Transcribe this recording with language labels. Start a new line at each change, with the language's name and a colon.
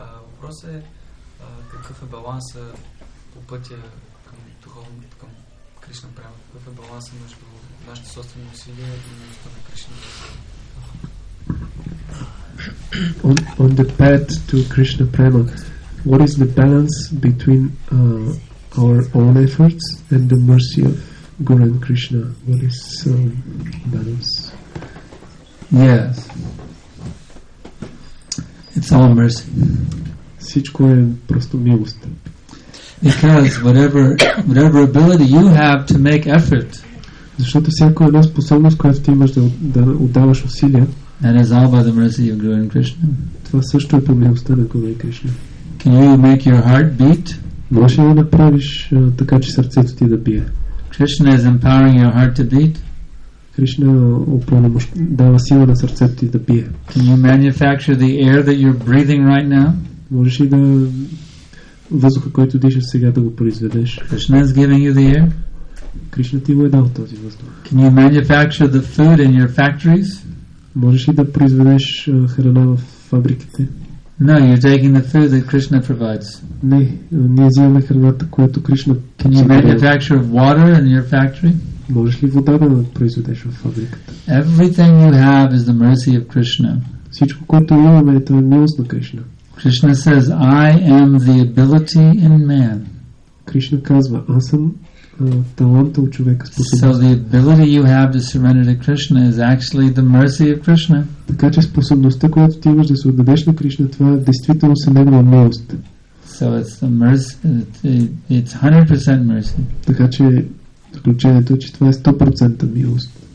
Bulgarian: Въпросът е какъв е баланса по пътя към духовното, към Кришна прямо, какъв е баланса между нашите собствени усилия и милостта на Кришна.
English: On the path to Krishna Prema, what is the balance between our own efforts and the mercy of Guru and Krishna? What is balance? Yes. It's all mercy.
Bulgarian: Всичко е просто милост.
English: Because whatever ability you have to make effort,
Bulgarian: защото всяка една способност, която ти имаш да отдаваш усилия,
English: that is all by the mercy of Guru and Krishna.
Bulgarian: Това също е по милостта на Гуру и Кришна.
English: Can you make your heart beat?
Bulgarian: Можеш ли да направиш така, че сърцето ти да бие?
English: Krishna is empowering your heart to beat.
Bulgarian: Кришна дава сила на сърцето ти да бие.
English: Can you manufacture the air that you're breathing right now?
Bulgarian: Можеш ли да въздуха, който дишаш сега, да го произведеш?
English: Krishna is giving you the air.
Bulgarian: Кришна ти го е дал този въздух.
English: Can you manufacture the food in your factories?
Bulgarian: Можеш ли да произведеш храна в фабриките?
English: No, you're taking the food that Krishna provides.
Bulgarian: Не, ние взимаме храната, която Кришна.
English: Can you manufacture water in your factory?
Bulgarian: Можеш ли вода да произведеш в фабриката?
English: Everything you have is the mercy of Krishna.
Bulgarian: Всичко, което имаме, е милост на Кришна.
English: Krishna says, I am the ability in man.
Bulgarian: Кришна казва, аз съм таланта от човека, способност.
English: So the ability you have to surrender to Krishna is actually the mercy of Krishna.
Bulgarian: Така че способността, която ти имаш да се отдадеш на Кришна, това действително е негова милост.
English: So it's the mercy, it's 100% mercy.
Bulgarian: Така че заключението е, че това е 100% милост.